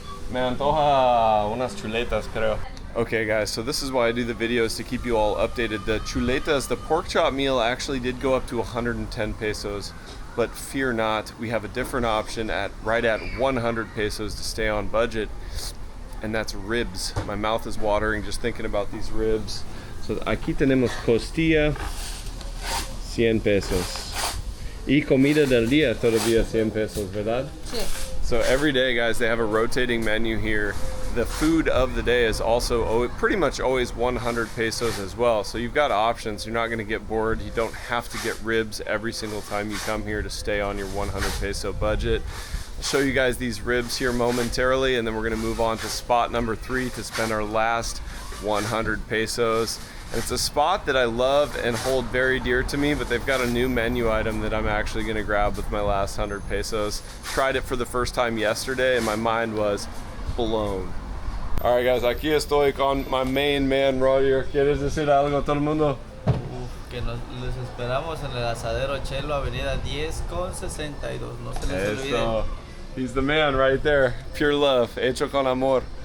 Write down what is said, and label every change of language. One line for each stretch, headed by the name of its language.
Spanish: Me antoja unas chuletas, creo.
English: Okay, guys, so this is why I do the videos, to keep you all updated. The chuletas, the pork chop meal, actually did go up to 110 pesos, but fear not, we have a different option at right at 100 pesos to stay on budget, and that's ribs. My mouth is watering just thinking about these ribs.
Spanish: So aquí tenemos costilla, 100 pesos. Y comida del día todavía 100 pesos, ¿verdad? Sí.
English: So every day, guys, they have a rotating menu here. The food of the day is also pretty much always 100 pesos as well. So you've got options. You're not going to get bored. You don't have to get ribs every single time you come here to stay on your 100 peso budget. I'll show you guys these ribs here momentarily, and then we're gonna move on to spot number 3 to spend our last 100 pesos. And it's a spot that I love and hold very dear to me, but they've got a new menu item that I'm actually gonna grab with my last 100 pesos. Tried it for the first time yesterday and my mind was blown. All right guys,
Spanish: aquí estoy con
English: my main man,
Spanish: Roger. ¿Quieres decir algo a todo el mundo? Que les esperamos en el asadero Chelo, avenida 10 con 62. No se les olvide.
English: He's the man right there. Pure love,
Spanish: hecho con amor.